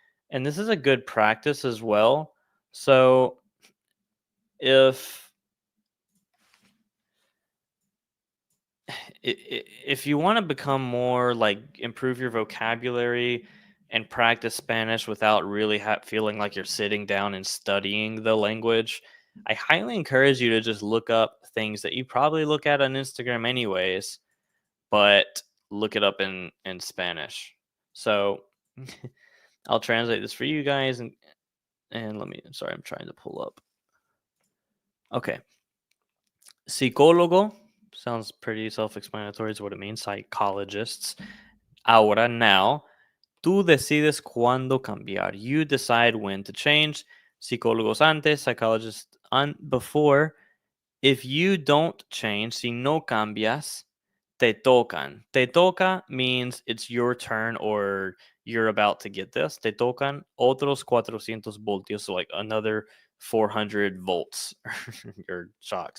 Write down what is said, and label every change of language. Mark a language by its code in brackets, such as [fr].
[en] And this is a good practice as well. So if if you want to become more like improve your vocabulary and practice Spanish without really feeling like you're sitting down and studying the language, I highly encourage you to just look up things that you probably look at on Instagram anyways, but look it up in Spanish. So I'll translate this for you guys, and let me. Sorry, I'm trying to pull up. Okay, psicólogo sounds pretty self-explanatory. Is what it means. Psychologists. [es] Ahora, [en] now. [es] Tú decides cuándo cambiar. [en] You decide when to change. [es] Psicólogos antes, [en] psychologists before. If you don't change, [es] si no cambias, te tocan. Te toca [en] means it's your turn or you're about to get this. [es] Te tocan otros 400 voltios, [en] so like another 400 volts. Your shock.